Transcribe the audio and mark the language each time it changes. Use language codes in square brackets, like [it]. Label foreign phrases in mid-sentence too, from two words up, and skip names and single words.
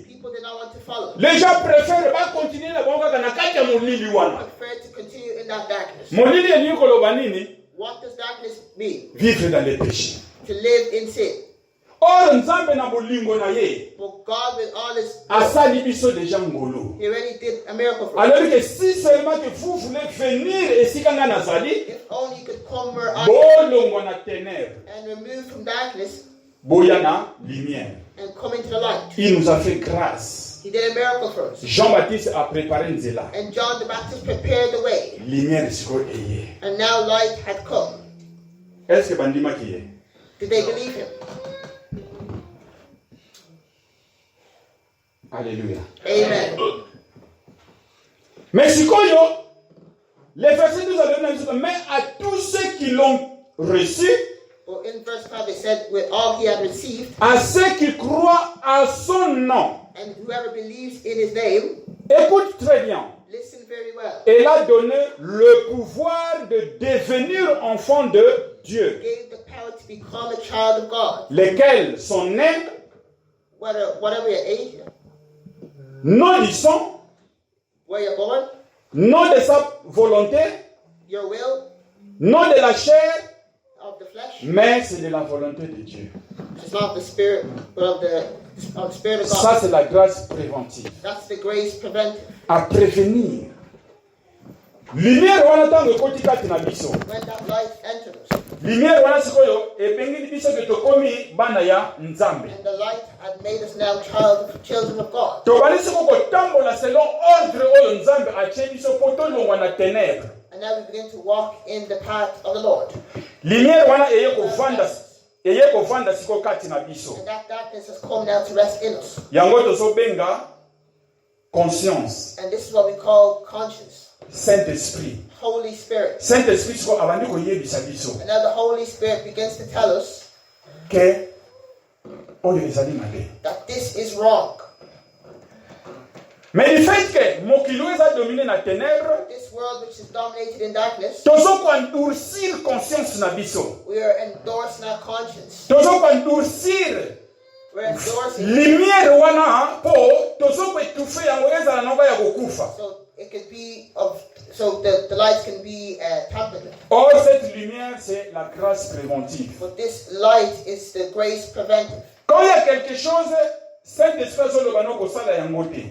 [en] people did not want to follow. [fr] Les gens préfèrent [ln] ba continuer na bongo kaka na kati ya molili wana. [en] Preferred to continue in that darkness. [ln] Molili ni koloba nini? [en] What does darkness mean? [fr] Vivre dans les péchés. [en] To live in sin. [ln] Or nzambe na bolingo na ye [en] But God, with all his, [ln] asali biso déjà ngolo. [en] he already did a miracle for us. [fr] Alors que si seulement que vous voulez venir [ln] esika nga nazali, [en] If only you could come where I am [ln] bolongo na ténèbres, [en] and remove from darkness [ln] boya na lumière. [en] and come into the light. [fr] Il nous a fait grâce. [en] He did a miracle for us. [fr] Jean-Baptiste a préparé nzela. [en] And John the Baptist prepared the way. [ln] Lumière siko eye. [en] And now light had come. [fr] Est-ce que [ln] bandima ki ye? [en] Did they believe him? Alléluia. Amen. [fr] Mais sikoyo, les versets 12 à 19, mais à tous ceux qui l'ont reçu, [en] Well, in verse 5 it said, with all he had received, [fr] à ceux qui croient à son nom. [en] and whoever believes in his name, [fr] Écoute très bien. [en] listen very well, [fr] Elle a donné le pouvoir de devenir enfant de Dieu, [en] gave the power to become a child of God. [fr] lesquels sont nés [en] Whatever your age, [fr] non du sang, [en] where you're born, [fr] non de sa volonté, [en] your will, [fr] non de la chair, [en] of the flesh, [fr] mais c'est de la volonté de Dieu. [en] it's not the spirit, but of the spirit of God. [fr] Ça, c'est la grâce préventive. [en] That's the grace preventive. [fr] À prévenir. [ln] Lumière wana tango ekoti kati na biso. [en] When that light enters, [ln] Lumière wana sikoyo ebengeli biso ke tokomi bana ya Nzambe. [en] and the light had made us now children of God. [ln] Tobali siko kotambola [fr] selon ordre [ln] oyo Nzambe atie biso po tolongwa na ténèbres. [en] And now we begin to walk in the path of the Lord. [ln] Lumière wana eye kovanda siko kati na biso. [en] And that darkness has come now to rest in us. [ln] Yango tozobenga conscience. [en] And this is what we call conscience, Saint-Esprit. Holy Spirit. [ln] Saint-Esprit siko abandi koyebisa biso [en] And now the Holy Spirit begins to tell us [ln] ke oyo ezali mabe. [en] that this is wrong. [fr] Mais du fait que [ln] mokili oyo eza dominé na ténèbres, [en] This world which is dominated in darkness, [ln] tozokoendurcir conscience na biso. [en] we are endorsing our conscience. [ln] Tozokoendurcir [en] We're endorsing [ln] lumière wana po tozokoetufe yango ezala nango ya kokufa. [en] so it could be of so the lights can be tampered with. [fr] Or cette lumière c'est la grâce préventive. [en] But this light is the grace preventive. [fr] Quand il y a quelque chose, Saint-Esprit [ln] azoloba no kosala yango te.